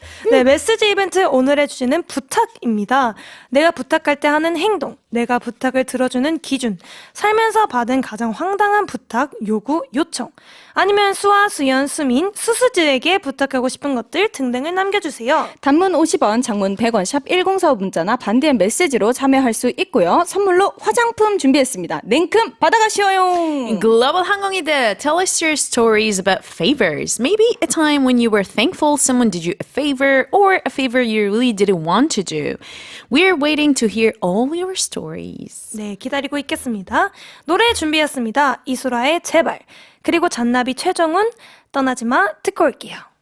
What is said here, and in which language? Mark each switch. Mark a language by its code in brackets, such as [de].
[ko] 네, 메시지 이벤트 오늘의 주제는 부탁입니다. 내가 부탁할 때 하는 행동, 내가 부탁을 들어주는 기준, 살면서 받은 가장 황당한 부탁, 요구, 요청, 아니면 수아, 수연, 수민, 수수지에게 부탁하고 싶은 것들 등등을 남겨주세요. 단문 50원, 장문 100원, 샵 1045 문자나 반디의 메시지로 참여할 수 있고요. 선물로 화장품 준비했습니다. 냉큼 받아가시오용. [en] Global 항공이들, tell us your stories about favors. Maybe a time when you were thankful someone someone did you a favor or a favor you really didn't want to do. We're waiting to hear all your stories. [ko] 네, 기다리고 있겠습니다. 노래 준비했습니다. 이소라의 제발. 그리고 잔나비 최정훈 떠나지마 듣고 올게요.